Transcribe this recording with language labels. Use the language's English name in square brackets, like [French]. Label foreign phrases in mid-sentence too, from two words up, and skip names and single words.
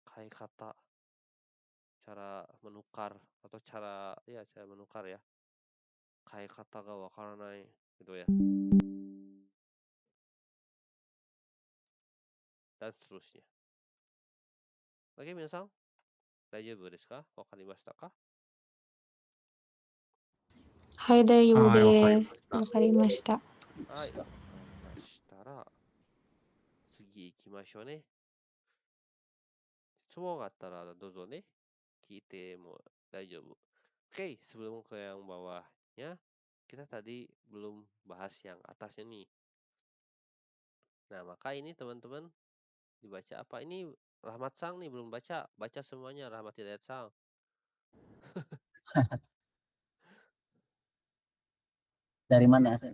[Japanese] 買い方. [Indonesian] cara menukar atau cara menukar ya. [Japanese] 買い方がわからない [Indonesian] gitu ya. Dan seterusnya. Oke, [Japanese] みなさん. 大丈夫ですか？わかりましたか? はい、大丈夫です. わかりました. わかりました. Hai. わかりました。次行きましょうね. 質問があったらどうぞね。聞いても大丈夫. [Indonesian] Oke, sebelum ke yang bawahnya, kita tadi belum bahas yang atasnya nih. Nah, maka ini teman-teman dibaca apa? Ini Rahmat Sang nih belum baca. Baca semuanya Rahmat Hidayat Sang. Dari mana Ss?